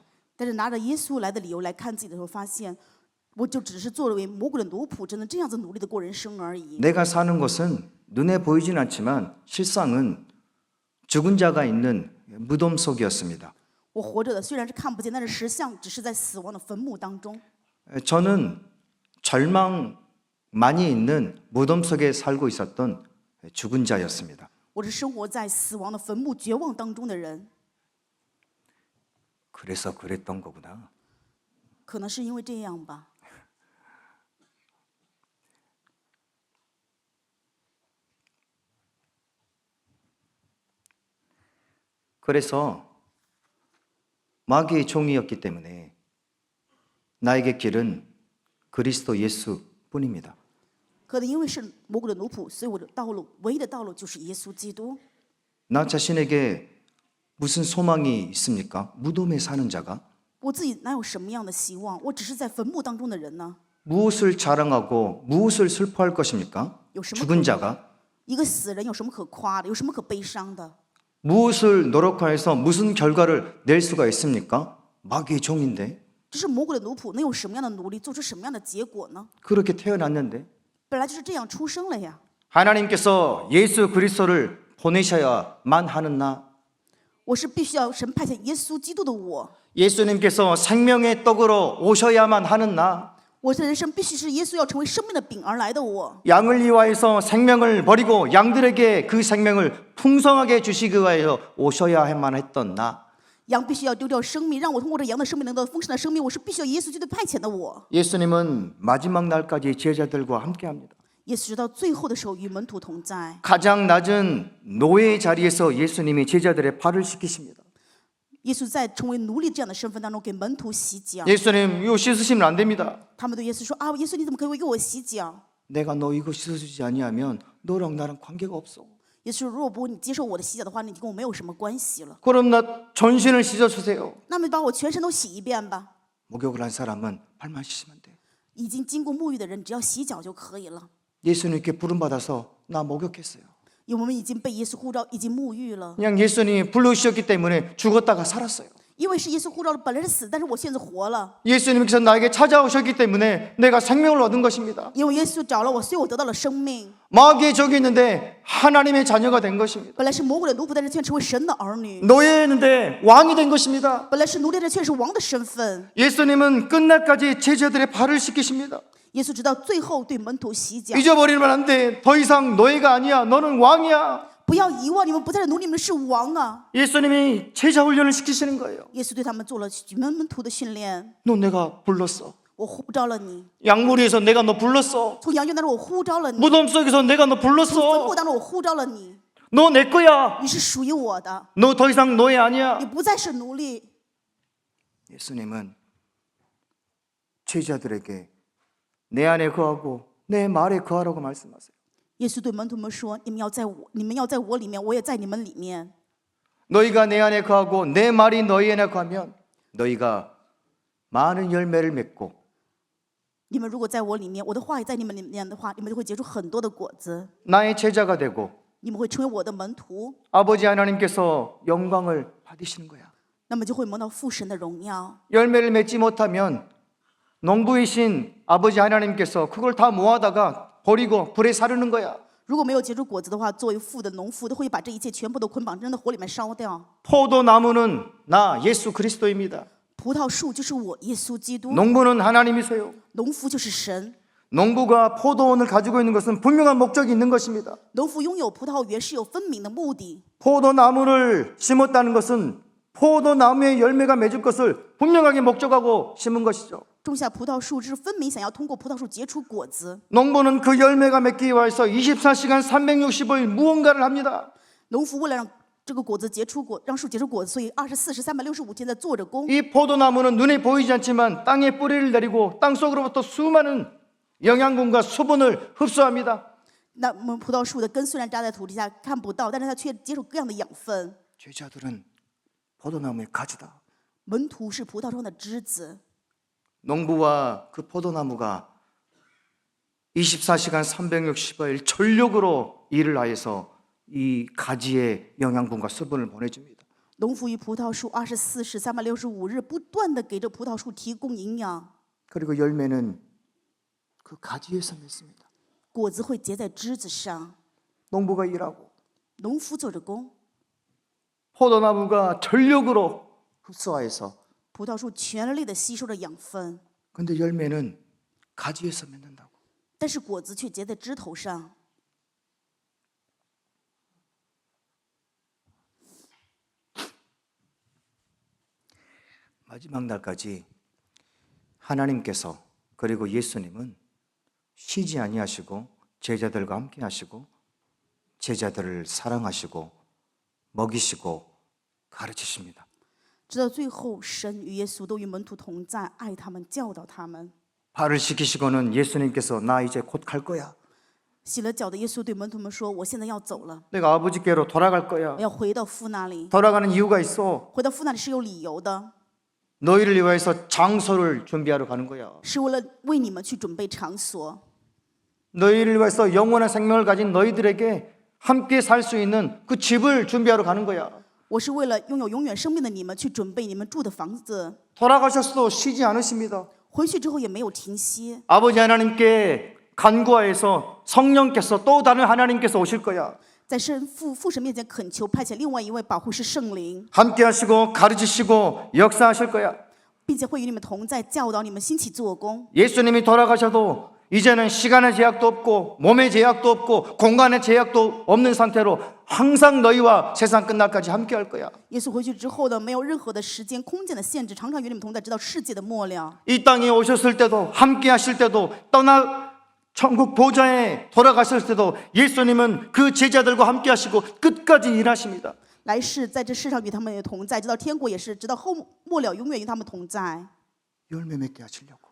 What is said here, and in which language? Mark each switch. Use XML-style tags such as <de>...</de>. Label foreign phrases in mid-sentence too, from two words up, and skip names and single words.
<zh>但是拿着耶稣来的理由来看自己的时候，发现我就只是作为魔鬼的奴仆，只能这样子努力的过人生而已。</zh> <ko>내가 사는 것은 눈에 보이진 않지만 실상은 죽은 자가 있는 무덤 속이었습니다.</ko> <zh>我活着的虽然是看不见，但是实相只是在死亡的坟墓当中。</zh> <ko>저는 절망 많이 있는 무덤 속에 살고 있었던 죽은 자였습니다.</ko> <zh>我是生活在死亡的坟墓绝望当中的人，</zh> <ko>그래서 그랬던 거구나.</ko> <zh>可能是因为这样吧。</zh> <ko>그래서 마귀의 종이었기 때문에 나에게 길은 그리스도 예수뿐입니다.</ko> <zh>可能因为是魔鬼的奴仆，所以我的道路唯一的道路就是耶稣基督。</zh> <ko>나 자신에게 무슨 소망이 있습니까? 무덤에 사는 자가</ko> <zh>我自己哪有什么样的希望？我只是在坟墓当中的人呢。</zh> <ko>무엇을 자랑하고 무엇을 슬퍼할 것입니까?</ko> <zh>有什么</zh> <ko>죽은 자가</ko> <zh>一个死人有什么可夸的？有什么可悲伤的？</zh> <ko>무엇을 노력하여서 무슨 결과를 낼 수가 있습니까? 마귀의 종인데</ko> <zh>这是魔鬼的奴仆，能有什么样的努力，做出什么样的结果呢？</zh> <ko>그렇게 태어났는데</ko> <zh>本来就是这样出生了呀。</zh> <ko>하나님께서 예수 그리스도를 보내셔야만 하는 나</ko> <zh>我是必须要神派遣耶稣基督的我，</zh> <ko>예수님께서 생명의 떡으로 오셔야만 하는 나</ko> <zh>我的人生必须是耶稣要成为生命的饼而来的我。</zh> <ko>양을 위하여서 생명을 버리고 양들에게 그 생명을 풍성하게 주시기 위하여 오셔야만 했던 나</ko> <zh>羊必须要丢掉生命，让我通过这羊的生命能得到丰盛的生命。我是必须要耶稣基督派遣的我。</zh> <ko>예수님은 마지막 날까지 제자들과 함께합니다.</ko> <zh>耶稣直到最后的时候与门徒同在。</zh> <ko>가장 낮은 노예 자리에서 예수님이 제자들의 발을 씻기십니다.</ko> <zh>耶稣在成为奴隶这样的身份当中给门徒洗脚。</zh> <ko>예수님 이거 씻으시면 안 됩니다.</ko> <zh>他们对耶稣说：“啊，耶稣你怎么可以为我洗脚？”</zh> <ko>내가 너 이거 씻어주지 아니하면 너랑 나랑 관계가 없어.</ko> <zh>耶稣说：“如果不你接受我的洗脚的话，你就跟我没有什么关系了。</zh> <ko>그럼 나 전신을 씻어주세요.</ko> <zh>那么把我全身都洗一遍吧。</zh> <ko>목욕을 한 사람은 발만 씻으면 돼.</ko> <zh>已经经过沐浴的人，只要洗脚就可以了。</zh> <ko>예수님께 부름받아서 나 목욕했어요.</ko> <zh>因为我们已经被耶稣呼召，已经沐浴了。</zh> <ko>그냥 예수님이 불러주셨기 때문에 죽었다가 살았어요.</ko> <zh>因为是耶稣呼召了，本来是死，但是我现在活了。</zh> <ko>예수님께서 나에게 찾아오셨기 때문에 내가 생명을 얻은 것입니다.</ko> <zh>因为耶稣找了我，所以我得到了生命。</zh> <ko>마귀의 적이 있는데 하나님의 자녀가 된 것입니다.</ko> <zh>本来是魔鬼的奴仆，但是却成为神的儿女。</zh> <ko>노예였는데 왕이 된 것입니다.</ko> <zh>本来是奴隶的，却是王的身份。</zh> <ko>예수님은 끝날까지 제자들의 발을 씻기십니다.</ko> <zh>耶稣直到最后对门徒洗脚，</zh> <ko>잊어버리면 안 돼. 더 이상 노예가 아니야. 너는 왕이야.</ko> <zh>不要遗忘，你们不再是奴隶，你们是王啊！</zh> <ko>예수님이 제자 훈련을 시키시는 거예요.</ko> <zh>耶稣对他们做了门徒的训练。</zh> <ko>너 내가 불렀어.</ko> <zh>我呼召了你，</zh> <ko>양무리에서 내가 너 불렀어.</ko> <zh>从羊圈当中我呼召了你，</zh> <ko>무덤 속에서 내가 너</ko> <zh>从坟</zh> <ko>불렀어.</ko> <zh>墓当中我呼召了你，</zh> <ko>너 내 거야.</ko> <zh>你是属于我的，</zh> <ko>너 더 이상 노예 아니야.</ko> <zh>你不再是奴隶。</zh> <ko>예수님은 제자들에게 내 안에 거하고 내 말에 거하라고 말씀하세요.</ko> <zh>耶稣对门徒们说：“你们要在我里面，我也在你们里面。</zh> <ko>너희가 내 안에 거하고 내 말이 너희 안에 거하면 너희가 많은 열매를 맺고</ko> <zh>你们如果在我里面，我的话也在你们里面的话，你们就会结出很多的果子，</zh> <ko>나의 제자가 되고</ko> <zh>你们会成为我的门徒，</zh> <ko>아버지 하나님께서 영광을 받으시는 거야.</ko> <zh>那么就会蒙到父神的荣耀。</zh> <ko>열매를 맺지 못하면 농부이신 아버지 하나님께서 그걸 다 모아다가 버리고 불에 사르는 거야.</ko> <zh>如果没有结出果子的话，作为父的农夫都会把这一切全部都捆绑扔到火里面烧掉。</zh> <ko>포도나무는 나 예수 그리스도입니다.</ko> <zh>葡萄树就是我耶稣基督，</zh> <ko>농부는 하나님이세요.</ko> <zh>农夫就是神。</zh> <ko>농부가 포도원을 가지고 있는 것은 분명한 목적이 있는 것입니다.</ko> <zh>农夫拥有葡萄园是有分明的目的。</zh> <ko>포도나무를 심었다는 것은 포도나무의 열매가 맺을 것을 분명하게 목적하고 심은 것이죠.</ko> <zh>种下葡萄树是分明想要通过葡萄树结出果子。</zh> <ko>농부는 그 열매가 맺기 위해서 24시간 365일 무언가를 합니다.</ko> <zh>农夫为了让这个果子结出果，让树结出果子，所以24时365天在做着工。</zh> <ko>이 포도나무는 눈에 보이지 않지만 땅에 뿌리를 내리고 땅 속으로부터 수많은 영양분과 수분을 흡수합니다.</ko> <zh>那么葡萄树的根虽然扎在土地下看不到，但是它却接受各样的养分。</zh> <ko>제자들은 포도나무의 가지다.</ko> <zh>门徒是葡萄上的枝子，</zh> <ko>농부와 그 포도나무가 24시간 365일 전력으로 일을 하여서 이 가지의 영양분과 수분을 보내줍니다.</ko> <zh>农夫与葡萄树24时365日不断的给这葡萄树提供营养，</zh> <ko>그리고 열매는 그 가지에서 맺습니다.</ko> <zh>果子会结在枝子上。</zh> <ko>농부가 일하고</ko> <zh>农夫做着工，</zh> <ko>포도나무가 전력으로 흡수하여서</ko> <zh>葡萄树全力的吸收着养分，</zh> <ko>근데 열매는 가지에서 맺는다고.</ko> <zh>但是果子却结在枝头上。</zh> <ko>마지막 날까지 하나님께서 그리고 예수님은 쉬지 아니하시고 제자들과 함께 하시고 제자들을 사랑하시고 먹이시고 가르치십니다.</ko> <zh>直到最后，神与耶稣都与门徒同在，爱他们，教导他们。</zh> <ko>발을 씻기시고는 예수님께서 나 이제 곧 갈 거야.</ko> <zh>洗了脚的耶稣对门徒们说：“我现在要走了，</zh> <ko>내가 아버지께로 돌아갈 거야.</ko> <zh>我要回到父那里。</zh> <ko>돌아가는 이유가 있어.</ko> <zh>回到父那里是有理由的，</zh> <ko>너희를 위해서 장소를 준비하러 가는 거야.</ko> <zh>是为了为你们去准备场所，</zh> <ko>너희를 위해서 영원한 생명을 가진 너희들에게 함께 살 수 있는 그 집을 준비하러 가는 거야.</ko> <zh>我是为了拥有永远生命的你们去准备你们住的房子。</zh> <ko>돌아가셨어도 쉬지 않으십니다.</ko> <zh>回去之后也没有停歇，</zh> <ko>아버지 하나님께 간구하여서 성령께서 또 다른 하나님께서 오실 거야.</ko> <zh>在父神面前恳求派遣另外一位保护师圣灵，</zh> <ko>함께 하시고 가르치시고 역사하실 거야.</ko> <zh>并且会与你们同在，教导你们兴起做工。</zh> <ko>예수님이 돌아가셔도 이제는 시간의 제약도 없고 몸의 제약도 없고 공간의 제약도 없는 상태로 항상 너희와 세상 끝날까지 함께 할 거야.</ko> <zh>耶稣回去之后呢，没有任何的时间、空间的限制，常常与你们同在，直到世界的末了。</zh> <ko>이 땅에 오셨을 때도 함께 하실 때도 떠나 천국 보좌에 돌아가실 때도 예수님은 그 제자들과 함께 하시고 끝까지 일하십니다.</ko> <zh>来世在这世上与他们也同在，直到天国也是，直到末了永远与他们同在，</zh> <ko>열매 맺게 하시려고.</ko>